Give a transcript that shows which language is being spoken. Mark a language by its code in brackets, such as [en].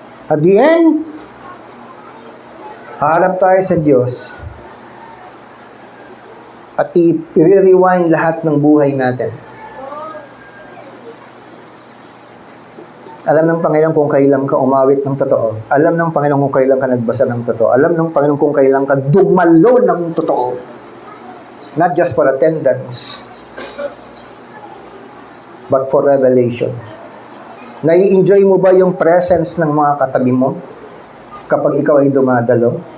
[en] At the end, [tl] harap tayo sa Diyos at i-rewind lahat ng buhay natin. Alam ng Panginoon kung kailan ka umawit ng totoo. Alam ng Panginoon kung kailan ka nagbasa ng totoo. Alam ng Panginoon kung kailan ka dumalo ng totoo. [en] Not just for attendance, but for revelation. [tl] Nai-enjoy mo ba yung presence ng mga katabi mo kapag ikaw ay dumadalo?